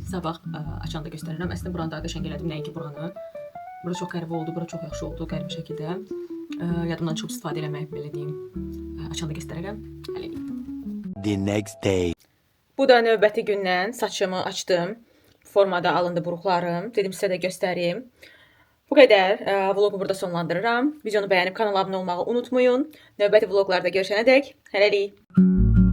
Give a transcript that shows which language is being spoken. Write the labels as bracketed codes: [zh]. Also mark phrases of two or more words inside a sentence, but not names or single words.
[az] Sabah açanda göstərirəm. Əslində buranı daha qəşəng elədim, nəinki buranı. Bura çox qəribə oldu, bura çox yaxşı oldu, qəribə şəkildə. Yadımdan çox istifadə eləmək, belə deyim. Açanda göstərərəm. Hələlik. [en] The next day. [az] Bu da növbəti gündən saçımı açdım. Formada alındı buruqlarım. Dedim sizə də göstərim. Bu qədər. Vlogu burada sonlandırıram. Videonu bəyənib kanala abunə olmağı unutmayın. Növbəti vloqlarda görüşənədək hələlik.